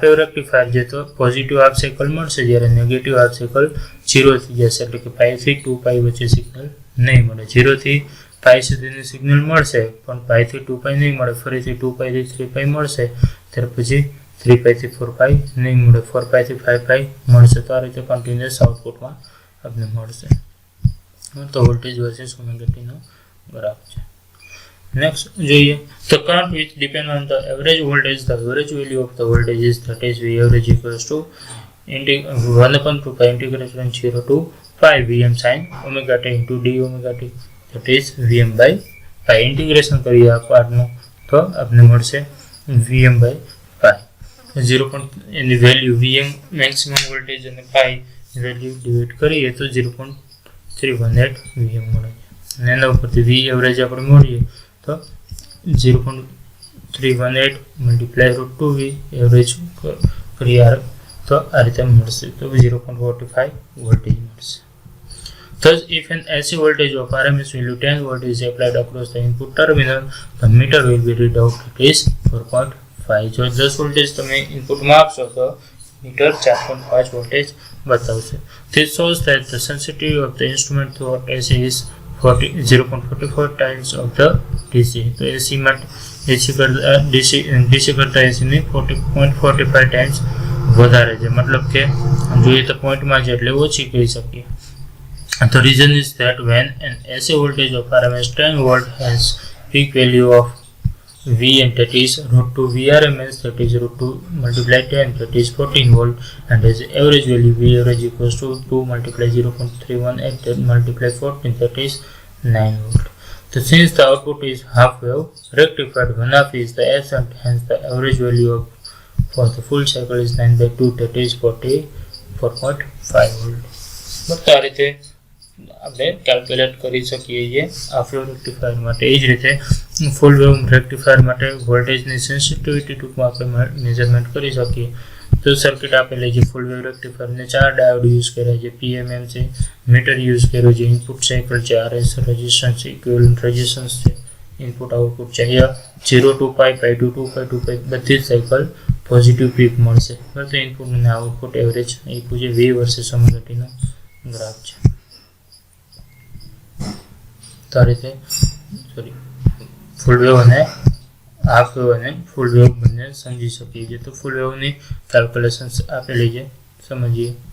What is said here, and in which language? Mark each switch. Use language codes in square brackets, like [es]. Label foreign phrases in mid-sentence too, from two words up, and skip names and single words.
[en] wave rectifier [gu] છે તો [en] positive half cycle [gu] મળશે જ્યારે [en] negative half cycle [gu] 0 થઈ જશે એટલે કે પાઈ થી 2 વચ્ચે સિગ્નલ નહીં મળે 0 થી પાઈ સુધીનું સિગ્નલ મળશે પણ પાઈ થી 2 નહીં મળે ફરીથી 2 થી 3 મળશે ત્યાર પછી 3 થી 4 નહીં મળે 4 થી 5 મળશે તો આ રીતે કન્ટિન્યુઅસ આઉટપુટમાં આપને મળશે તો વોલ્ટેજ વર્સિસ ઓમેગા ટી નો ગ્રાફ છે [en] next જોઈએ the current which depend on the average voltage the average value of the voltage is that is V average equals to 1/2 pi integration 0 to pi Vm sin omega t into d omega t that is Vm by pi integration [gu] કરીએ આ પાર્ટનો તો આપને મળશે [en] Vm by pi 0. [gu] એની વેલ્યુ Vm [en] maximum voltage [gu] અને pi વેલ્યુ ડિવાઇડ કરીએ તો 0.318 Vm મળે અને એના ઉપરથી V એવરેજ આપણે મળીએ તો 0.318 multiply √2V એવરેજ કરીએ તો આ રીતે મળશે તો 0.45 વોલ્ટેજ મળશે [en] thus if an AC voltage of RMS value 10 volt is applied across the input terminal the meter will be read out at is 4.5 [gu] જો 10 વોલ્ટેજ તમે ઇનપુટમાં આપશો તો મીટર 4.5 વોલ્ટેજ બતાવશે [en] this shows that the sensitivity of the instrument throughout AC is 0.44 times of the DC [gu] તો AC માટે DC કરતા AC ની 40.45 times વધારે છે મતલબ કે જોઈએ તો પોઈન્ટમાં છે એટલે ઓછી કહી શકીએ [en] the reason is that when an AC voltage of RMS 10 volt has peak value of V and that is √2 VRMS that is √2 multiply 10 that is 14 volt and as average value V average equals to 2 multiply 0.318 that multiply 14 that is 9 volt. So since the output is half wave rectified, one half is the absent, hence the average value of for the full cycle is 9/2 that is 44.5 volt. [gu] બસ આ રીતે આપણે કેલ્ક્યુલેટ કરી શકીએ છીએ [en] half wave rectifier [gu] માટે એ જ રીતે [en] full wave rectifier [gu] માટે વોલ્ટેજની સેન્સિટિવિટી ટૂંકમાં આપણે મેઝરમેન્ટ કરી શકીએ તો સર્કિટ આપેલી છે ફૂલ વેવ રેક્ટિફાયરને 4 ડાયોડ યુઝ કર્યા છે PMM છે મીટર યુઝ કર્યો છે [en] input cycle [gu] છે RS [en] resistance equivalent resistance [gu] છે [en] input output [gu] છે અહીંયા [en] 0 to pi pi to 2 pi to pi [gu] બધી જ સાયકલ [en] positive peak [gu] મળશે બરાબર તો ઇનપુટ અને આઉટપુટ એવરેજ એ પૂછે V [en] versus omega t [gu] નો ગ્રાફ છે તો આ રીતે [en] full wave [gu] અને [en] half wave [gu] અને [en] full wave [gu] બંને સમજી શકીએ છીએ તો ફૂલ વેવની કેલ્ક્યુલેશન્સ આપેલી છે સમજીએ